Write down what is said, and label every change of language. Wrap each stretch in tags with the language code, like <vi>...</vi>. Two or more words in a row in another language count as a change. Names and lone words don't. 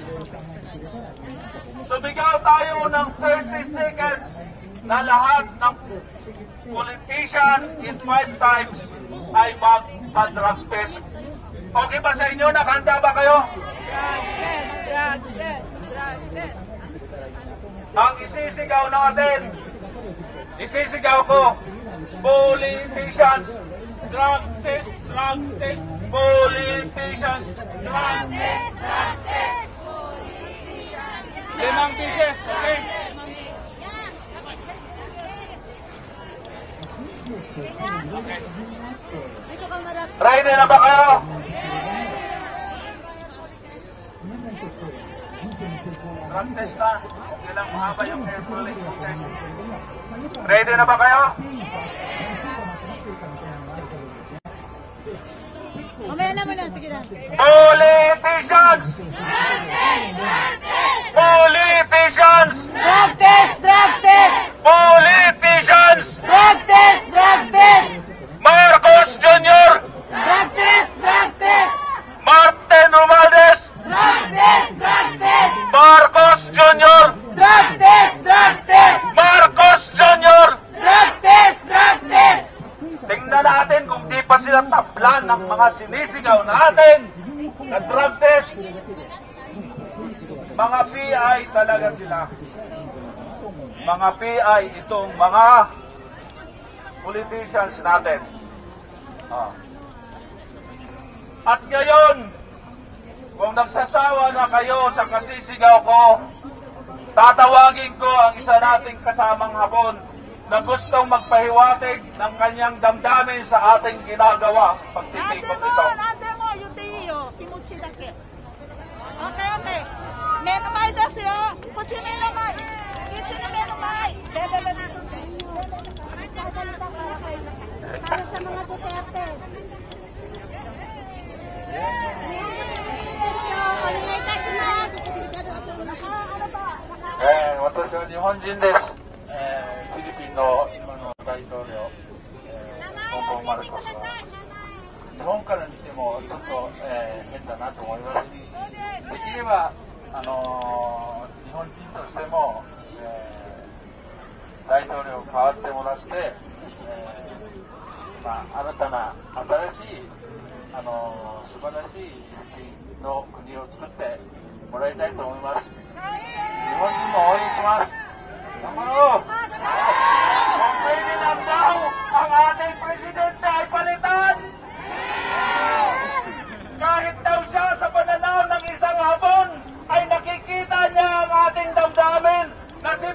<tl>Sumigaw tayo ng 30 seconds na lahat ng politician in 5 times ay magpa-</tl> <en>drug test.</en> <tl>Okay ba sa inyo? Nakahanda ba kayo?</tl> <en>Drug test.</en> <tl>Ang isisigaw natin, isisigaw ko,</tl> <en>politicians, drug test, politicians, drug test, politicians. 5 pieces, okay? Okay.</en> <tl>Ready na ba kayo?</tl> <en>Drug test</en> <tl>na. Okay lang, mahaba yung</tl> <en>air test.</en> <tl>Ready na ba kayo? Mamaya na muna, sige na.</tl> <en>Politicians! Politicians! Drug test! Politicians! Drug test! Marcos Jr. Drug test! Martin Romualdez! Drug test! Marcos Jr. Drug test! Marcos Jr. Drug test!</en> <tl>Tingnan natin kung di pa sila tablan ng mga sinisigaw natin na</tl> <en>drug test.</en> <tl>Mga PI talaga sila. Mga PI itong mga politicians natin. At ngayon, kung nagsasawa na kayo sa kasisigaw ko, tatawagin ko ang isa nating kasamang Hapon na gustong magpahiwatig ng kanyang damdamin sa ating ginagawa pagtitipon ito. Ate mo, yuteyo, kimuchi dake.</tl> <ja>Okay. 目の前ですよ。こっち目の前。こっちの目の前。</ja> <tl>Para sa mga Duterte. Ano</tl> <ja>私は日本人です。フィリピンの今の大統領、ポンポンマルコスは日本から見てもちょっと、変だなと思いますし、できれば日本人としても、大統領変わってもらって、新たな新しい素晴らしいの国を作ってもらいたいと思います。日本人も応援します。頑張ろう。</ja> <tl>Kung pwede lang daw ang ating presidente ay palitan. Kahit daw siya sa pananaw ng isang hapon ay nakikita niya ang ating damdamin</tl>